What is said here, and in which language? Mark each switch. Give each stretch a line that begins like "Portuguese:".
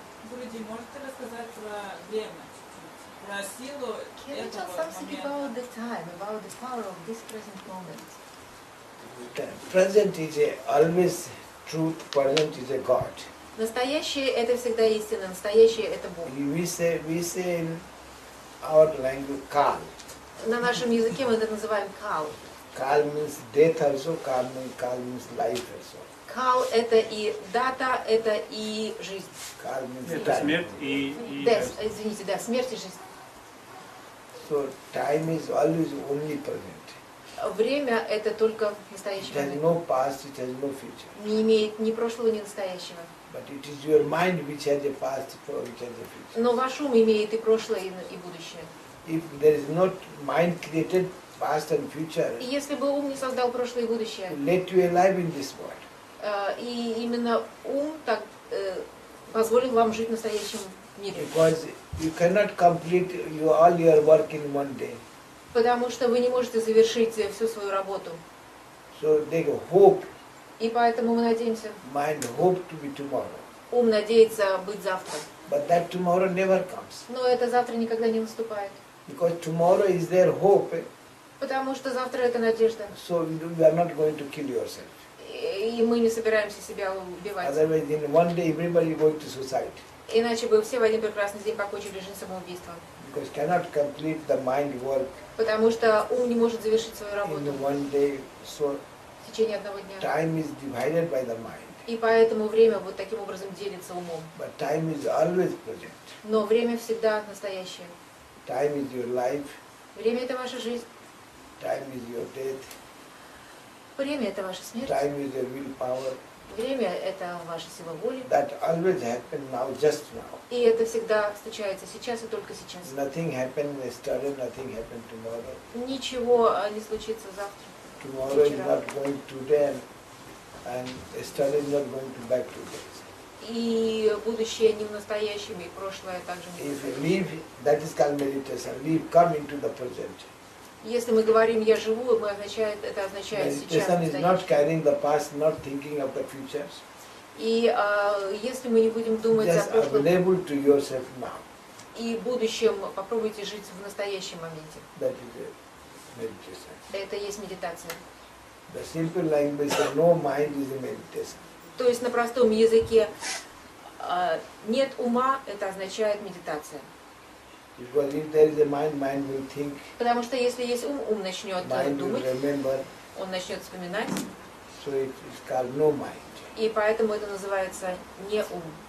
Russian: Гуруджи, можете рассказать про время, про силу
English: Can you tell
Russian: этого
English: something
Russian: момента?
English: about the time, about the power of this present moment? Present is always truth, present is a God.
Russian: Настоящее — это всегда истина, настоящее — это Бог.
English: We say in our language Kal.
Russian: На нашем языке мы это называем кал.
English: Kal means death also, Kal means life also.
Russian: Кал — это и дата, это и жизнь.
English: Kal means
Russian: Это
English: time.
Russian: смерть и Да, извините, да, смерть и жизнь.
English: So time is always omnipresent.
Russian: Время — это только
English: It
Russian: настоящий
English: has
Russian: момент.
English: no past, it has no future.
Russian: Не имеет ни прошлого, ни настоящего.
English: But it is your mind which has a past, which has a future.
Russian: Но ваш ум имеет и прошлое, и будущее.
English: If there is not mind created past and future,
Russian: И если бы ум не создал прошлое и будущее,
English: to let you alive in this world.
Russian: И именно ум так позволил вам жить в настоящем мире.
English: Because you cannot complete all your work in one day.
Russian: Потому что вы не можете завершить всю свою работу.
English: So they hope,
Russian: И поэтому мы надеемся,
English: mind hope to be tomorrow.
Russian: ум надеется быть завтра.
English: But that tomorrow never comes.
Russian: Но это завтра никогда не наступает.
English: Because tomorrow is their hope.
Russian: Потому что завтра это надежда.
English: So you are not going to kill yourself.
Russian: И мы не собираемся себя убивать.
English: Otherwise in one day everybody going to suicide.
Russian: Иначе бы все в один прекрасный день покончили жизнь самоубийством.
English: Because cannot complete the mind work
Russian: Потому что ум не может завершить свою работу
English: in one day. So
Russian: в течение одного дня.
English: time is divided by the mind.
Russian: И поэтому время вот таким образом делится умом.
English: But time is always present.
Russian: Но время всегда настоящее.
English: Time is your life.
Russian: Время — это ваша жизнь.
English: Time is your death.
Russian: Время — это ваша смерть.
English: Time is your willpower.
Russian: Время — это ваша сила воли.
English: That always happen now, just now.
Russian: И это всегда случается сейчас и только сейчас.
English: Nothing happened yesterday, nothing happened tomorrow.
Russian: Ничего не случится завтра.
English: Tomorrow is not going today and yesterday is not going to back today.
Russian: И будущее не в настоящем, и прошлое также не в
English: If you
Russian: настоящем.
English: live, that is called meditation. Live, come into the present.
Russian: Если мы говорим «я живу», это означает сейчас,
English: Meditation is not
Russian: настоящее.
English: carrying the past, not thinking of the future.
Russian: И если мы не будем думать о
English: Just
Russian: прошлом
English: available to yourself now.
Russian: и будущем, попробуйте жить в настоящем моменте.
English: That is a meditation.
Russian: Это и есть медитация.
English: The simple language says no mind is a meditation.
Russian: То есть на простом языке нет ума, это означает медитация.
English: Because if there is a mind, mind will think,
Russian: Потому что если есть ум, ум начнет
English: mind will
Russian: думать,
English: remember.
Russian: он начнет вспоминать,
English: So it is called no mind.
Russian: и поэтому это называется не ум.